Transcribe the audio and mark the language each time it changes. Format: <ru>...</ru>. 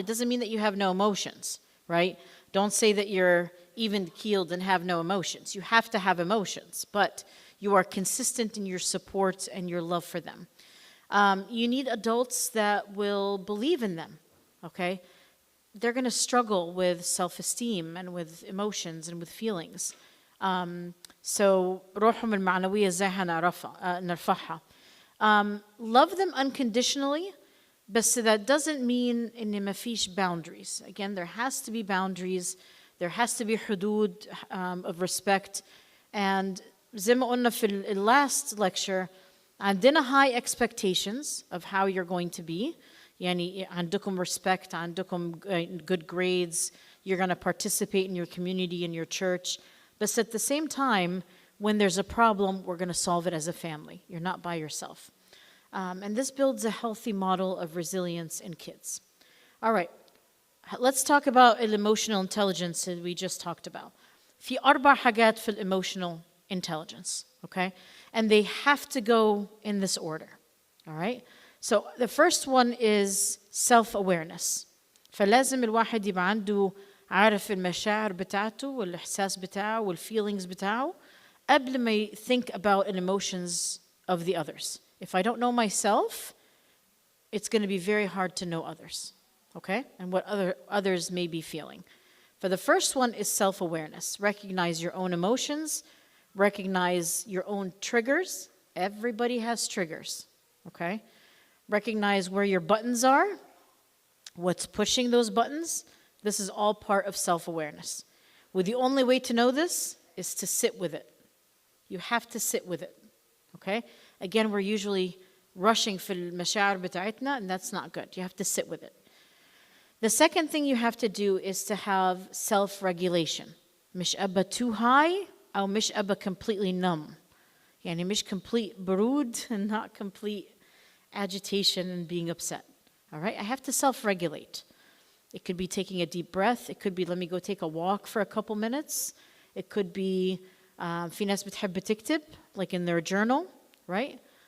<en>It doesn't mean that you have no emotions, right? Don't say that you're even-keeled and have no emotions. You have to have emotions, but you are consistent in your support and your love for them. You need adults that will believe in them, okay? They're going to struggle with self-esteem and with emotions and with feelings.</en> <ar>So روحهم المعنوية ازاي نرفعها.</ar> <en>Love them unconditionally, but that doesn't mean</en> <ar>إن ما فيش</ar> <en>boundaries. Again, there has to be boundaries. There has to be حدود of respect. And</en> <ar>زي ما قلنا في</ar> <en>last lecture,</en> <ar>عندنا</ar> <en>high expectations of how you're going to be.</en> <ar>يعني عندكم</ar> <en>respect, عندكم good grades, you're going to participate in your community, in your church. But at the same time, when there's a problem, we're going to solve it as a family. You're not by yourself. And this builds a healthy model of resilience in kids. All right, let's talk about emotional intelligence that we just talked about.</en> <ar>في 4 حاجات في</ar> <en>emotional intelligence, okay? And they have to go in this order, all right? So the first one is self-awareness.</en> <ar>فلازم الواحد يبقى عنده عارف المشاعر بتاعته والإحساس بتاعه والfeelings بتاعه قبل ما</ar> <en>think about the emotions of the others. If I don't know myself, it's going to be very hard to know others, okay? And what others may be feeling. For the first one is self-awareness. Recognize your own emotions, recognize your own triggers. Everybody has triggers, okay? Recognize where your buttons are, what's pushing those buttons. This is all part of self-awareness. Well, the only way to know this is to sit with it. You have to sit with it, okay? Again, we're usually rushing</en> <ar>في المشاعر بتاعتنا,</ar> <en>and that's not good. You have to sit with it. The second thing you have to do is to have self-regulation.</en> <ar>مش أبقى</ar> <en>too high</en> <ar>أو مش أبقى</ar> <en>completely numb.</en> <ar>يعني مش</ar> <en>complete</en> <ar>برود</ar> <en>and not complete agitation and being upset. All right? I have to self-regulate. It could be taking a deep breath. It could be let me go take a walk for a couple minutes. It could be</en> <ar>في ناس بتحب تكتب,</ar> <en>like in their journal, right?</en>